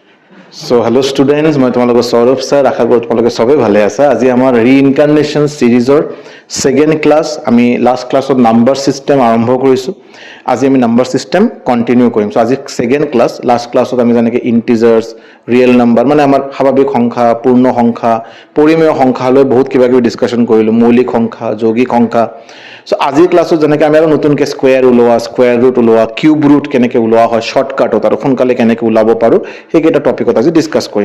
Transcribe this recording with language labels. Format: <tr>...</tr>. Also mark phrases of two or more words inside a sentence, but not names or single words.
<en>So hello students,</en> <as>মই তোমালোকৰ সৌৰভ স্যাৰ আশা কৰো তোমালোকে সবে ভালে আছা। আজি আমাৰ ৰিইনকাৰ্নেশ্যন সিৰিজৰ</as> <en>second class,</en> <as>আমি</as> <en>last class number system</en> <as>আৰম্ভ কৰিছো। আজি আমি</as> <en>number system continue</en> <as>কৰিম। সো আজি</as> <en>second class, last class</en> <as>আমি যেনেকৈ</as> <en>integers, real number</en> <as>মানে আমাৰ স্বাভাৱিক সংখ্যা, পূৰ্ণ সংখ্যা, পৰিমেয় সংখ্যালৈ বহুত কিবা কিবি ডিসকাশন কৰিলো, মৌলিক সংখ্যা, যৌগিক সংখ্যা। সো আজিৰ ক্লাসত যেনেকৈ আমি আৰু নতুনকৈ স্কোয়াৰ ওলোৱা,</as> <en>square root</en> <as>ওলোৱা,</as> <en>cube root</en> <as>কেনেকৈ ওলোৱা হয় শৰ্টকাটত আৰু সোনকালে কেনেকৈ ওলাব পাৰো সেইকেইটা টপিকত আজি ডিসকাস কৰিম।</as>